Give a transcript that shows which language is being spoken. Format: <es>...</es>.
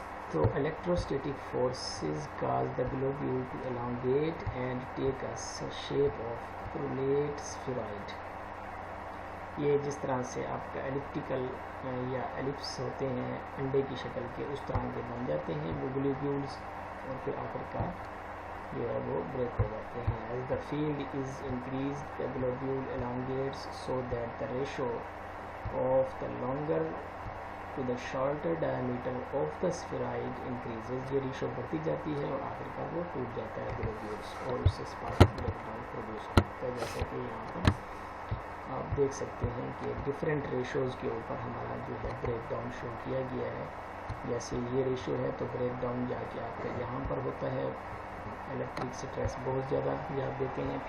<en>تو electrostatic forces cause the globule to elongate and take a shape of prolate spheroid.</en> <ur>یہ جس طرح سے آپ کا ایلپٹیکل یا ایلپس ہوتے ہیں انڈے کی شکل کے، اس طرح کے بن جاتے ہیں وہ گلوبیولز، اور پھر آخر کار جو ہے وہ بریک ہو جاتے ہیں.</ur> <en>As the field is increased, the globule elongates so that the ratio of the longer to the shorter diameter of the spheroid increases.</en> <ur>یہ ریشو بڑھتی جاتی ہے اور آخر کار وہ ٹوٹ جاتا ہے گلوبیولز، اور اس سے اسپارک بریک ڈاؤن پروڈیوس ہوتا ہے. جیسا کہ یہاں پر آپ دیکھ سکتے ہیں کہ ڈفرینٹ ریشوز کے اوپر ہمارا جو ہے بریک ڈاؤن شو کیا گیا ہے. جیسے یہ ریشو ہے تو بریک ڈاؤن جا کے آپ کا یہاں پر ہوتا ہے، الیکٹرک سٹریس بہت زیادہ یاد دیتے ہیں.</ur>